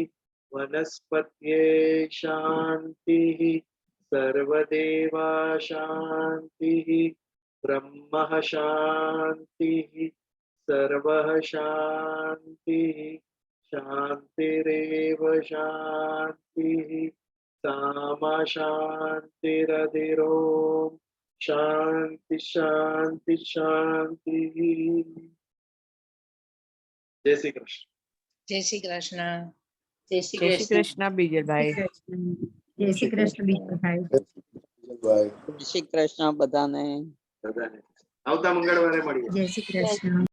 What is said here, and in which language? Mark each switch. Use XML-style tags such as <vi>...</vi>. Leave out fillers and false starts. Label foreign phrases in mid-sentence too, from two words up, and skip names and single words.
<sa>वनस्पत्ये शांति, सर्वदेवा शांति, ब्रह्म शांति, सर्वः शांति, शांतिरेव शांति, सामा शांतिरधिरोम शांति शांति शांति।</sa> <hi>जय श्री कृष्ण। जय श्री कृष्ण। जय श्री जय श्री कृष्ण। कृष्ण बीजल भाई। जय श्री कृष्ण बीजल भाई।</hi> <gu>જય શ્રી કૃષ્ણ બધાને. બધાને આવતા મંગળવારે મળીએ.</gu> <hi>जय श्री कृष्ण।</hi>